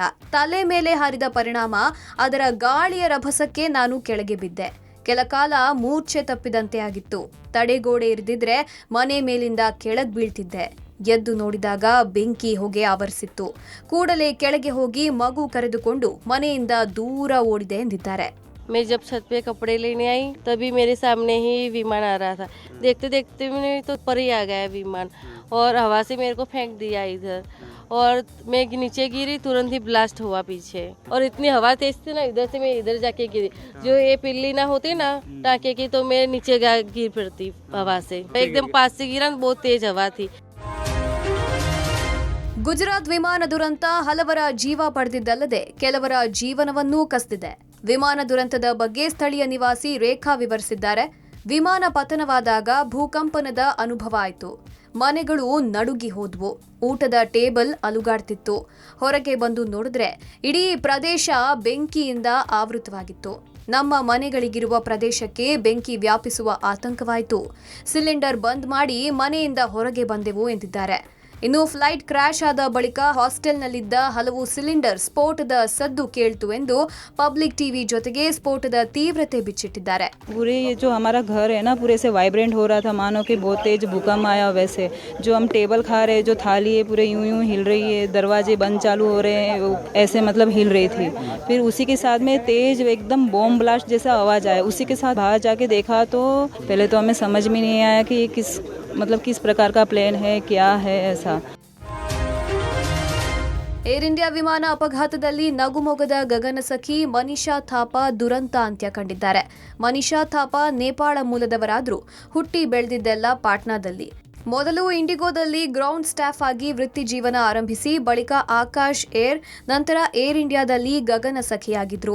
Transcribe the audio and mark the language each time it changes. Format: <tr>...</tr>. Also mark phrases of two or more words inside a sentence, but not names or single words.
<kn>ತಲೆ ಮೇಲೆ ಹಾರಿದ ಪರಿಣಾಮ ಅದರ ಗಾಳಿಯ ರಭಸಕ್ಕೆ ನಾನು ಕೆಳಗೆ ಬಿದ್ದೆ. ಕೆಲಕಾಲ ಮೂರ್ಛೆ ತಪ್ಪಿದಂತೆ ಆಗಿತ್ತು. ತಡೆಗೋಡೆ ಇರಿದಿದ್ರೆ ಮನೆ ಮೇಲಿಂದ ಕೆಳಗೆ ಬೀಳ್ತಿದ್ದೆ. ಎದ್ದು ನೋಡಿದಾಗ ಬೆಂಕಿ ಹೊಗೆ ಆವರಿಸಿತ್ತು. ಕೂಡಲೇ ಕೆಳಗೆ ಹೋಗಿ ಮಗು ಕರೆದುಕೊಂಡು ಮನೆಯಿಂದ ದೂರ ಓಡಿದೆ ಎಂದಿದ್ದಾರೆ.</kn> <hi>मैं जब छत पे कपड़े लेने आई तभी मेरे सामने ही विमान आ रहा था. देखते देखते मैंने तो ऊपर ही आ गया विमान और हवा से मेरे को फेंक दिया इधर और मैं नीचे गिरी. तुरंत ही ब्लास्ट हुआ पीछे और इतनी हवा तेज थी ना, इधर से मैं इधर जाके गिरी. जो ये पिल्ली ना होती ना टाँके की तो मैं नीचे गिर पड़ती हवा से. एकदम पास से गिरा, बहुत तेज हवा थी.</hi> <kn>ಗುಜರಾತ್ ವಿಮಾನ ದುರಂತ ಹಲವರ ಜೀವ ಪಡೆದಿದ್ದಲ್ಲದೆ ಕೆಲವರ ಜೀವನವನ್ನೂ ಕಸಿದಿದೆ. ವಿಮಾನ ದುರಂತದ ಬಗ್ಗೆ ಸ್ಥಳೀಯ ನಿವಾಸಿ ರೇಖಾ ವಿವರಿಸಿದ್ದಾರೆ. ವಿಮಾನ ಪತನವಾದಾಗ ಭೂಕಂಪನದ ಅನುಭವ ಆಯಿತು. ಮನೆಗಳು ನಡುಗಿ ಹೋದ್ವು. ಊಟದ ಟೇಬಲ್ ಅಲುಗಾಡ್ತಿತ್ತು. ಹೊರಗೆ ಬಂದು ನೋಡಿದ್ರೆ ಇಡೀ ಪ್ರದೇಶ ಬೆಂಕಿಯಿಂದ ಆವೃತವಾಗಿತ್ತು. ನಮ್ಮ ಮನೆಗಳಿಗಿರುವ ಪ್ರದೇಶಕ್ಕೆ ಬೆಂಕಿ ವ್ಯಾಪಿಸುವ ಆತಂಕವಾಯಿತು. ಸಿಲಿಂಡರ್ ಬಂದ್ ಮಾಡಿ ಮನೆಯಿಂದ ಹೊರಗೆ ಬಂದೆವು ಎಂದಿದ್ದಾರೆ. ಇನ್ನು</kn> <en>flight crash</en> <kn>ಆದ ಬಳಿಕ ಹಾಸ್ಟೆಲ್ನಲ್ಲಿದ್ದ ಹಲವು ಸಿಲಿಂಡರ್ ಸ್ಫೋಟದ ಸದ್ದು ಕೇಳ್ತು ಎಂದು ಪಬ್ಲಿಕ್ ಟಿವಿ ಜೊತೆಗೆ ಸ್ಫೋಟದ ತೀವ್ರತೆ ಬಿಚ್ಚಿಟ್ಟಿದ್ದಾರೆ.</kn> <hi>पूरे ये जो हमारा घर है ना पूरे से वाइब्रेंट हो रहा था, मानो कि बहुत तेज भूकंप आया। वैसे जो हम टेबल खा रहे हैं, जो थाली है पूरे यूं यूं हिल रही है, दरवाजे बंद चालू हो रहे हैं, ऐसे मतलब हिल रही थी। फिर उसी के साथ में तेज एकदम</hi> <en>bomb blast</en> <hi>जैसा आवाज़ आया। उसी के साथ बाहर जाके देखा तो पहले तो हमें समझ में नहीं आया कि ये किस प्रकार का प्लेन है, क्या है ऐसा।</hi> <kn>ಏರ್ ಇಂಡಿಯಾ ವಿಮಾನ ಅಪಘಾತದಲ್ಲಿ ನಗುಮೊಗದ ಗಗನಸಖಿ ಮನಿಷಾ ಥಾಪಾ ದುರಂತ ಅಂತ್ಯ ಕಂಡಿದ್ದಾರೆ. ಮನಿಷಾ ಥಾಪಾ ನೇಪಾಳ ಮೂಲದವರಾದ್ರೂ ಹುಟ್ಟಿ ಬೆಳೆದಿದ್ದೆಲ್ಲ ಪಾಟ್ನಾದಲ್ಲಿ. ಮೊದಲು ಇಂಡಿಗೋದಲ್ಲಿ</kn> <en>ground staff</en> <kn>ಆಗಿ ವೃತ್ತಿ ಜೀವನ ಆರಂಭಿಸಿ ಬಳಿಕ ಆಕಾಶ್ ಏರ್, ನಂತರ ಏರ್ ಇಂಡಿಯಾದಲ್ಲಿ ಗಗನ ಸಖಿಯಾಗಿದ್ರು.</kn>